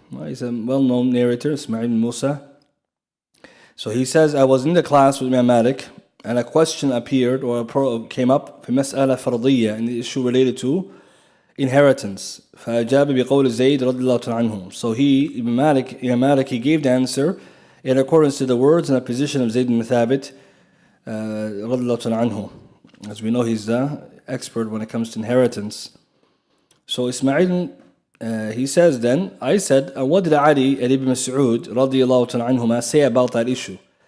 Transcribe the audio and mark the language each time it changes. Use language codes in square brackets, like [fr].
[en] He's a well-known narrator, Ismail ibn Musa. So he says, I was in the class with Imam Malik, and a question appeared or came up [ar] في مسألة فرضية, [en] in the issue related to inheritance. [ar] فأجاب بقول زيد رضي الله عنه. [en] So Imam Malik, he gave the answer in accordance to the words and the position of Zayd ibn Thabit [ar] رضي الله عنه. [en] As we know, he's the expert when it comes to inheritance. So Ismail, he says then, I said, what did Ali ibn Mas'ud radiallahu anhuma say about that issue?